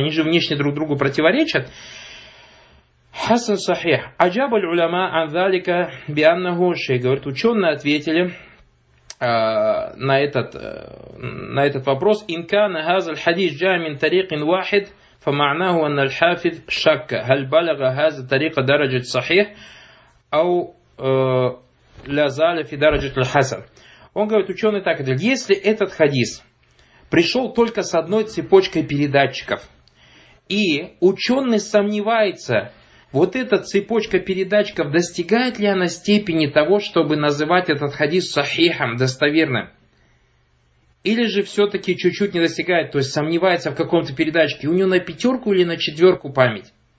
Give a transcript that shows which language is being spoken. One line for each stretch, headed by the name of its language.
Russian: Они же внешне друг другу противоречат. Хасан сахих.
Arabic: Аджабаль уляма анзалика бианнаху,
Russian: шейх говорит, ученые ответили на этот вопрос.
Arabic: Инкана газаль хадис джа мин тариқин вахид. فمعناه أن الحافظ شك هل بلغ هذا الطريق درجة صحيح أو لا زال في درجة الحسن.
Russian: Он говорит, ученый так говорит, если этот хадис пришел только с одной цепочкой передатчиков, и ученый сомневается, вот эта цепочка передатчиков, достигает ли она степени того, чтобы называть этот хадис сахихом, достоверным, или же все-таки чуть-чуть не достигает, то есть сомневается в каком-то передатчике, у него на пятерку или на четверку память?